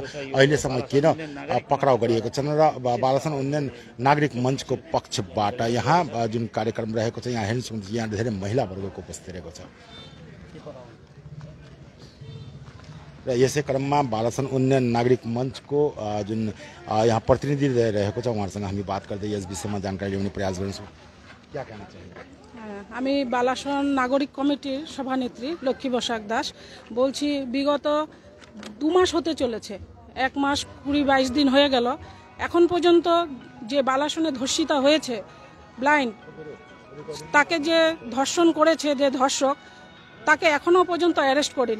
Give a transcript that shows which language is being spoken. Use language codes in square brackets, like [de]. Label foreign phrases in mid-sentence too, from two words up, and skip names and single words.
[ne] अहिलेसम्म किन पक्राउ गरिएको छैन र बालासन उन्नयन नागरिक मञ्चको पक्षबाट यहाँ जुन कार्यक्रम रहेको छ यहाँ हेर्नुहोस्, यहाँ धेरै महिला वर्गको उपस्थित रहेको छ र यसै क्रममा बालासन उन्नयन नागरिक मञ्चको जुन यहाँ प्रतिनिधि रहेको छ उहाँहरूसँग हामी बात गर्दै यस विषयमा जानकारी ल्याउने प्रयास गर्छौँ। [hi] क्या कहना चाहिए? [bn] আমি বালাসন নাগরিক কমিটির সভানেত্রী লক্ষ্মী বসাক দাস বলছি। বিগত 2 মাস হতে চলেছে, 1 মাস 20-22 দিন হয়ে গেল। এখন পর্যন্ত যে বালাসনে ধর্ষিতা হয়েছে ব্লাইন্ড, তাকে যে ধর্ষণ করেছে যে ধর্ষক, তাকে এখনো পর্যন্ত অ্যারেস্ট করেনি।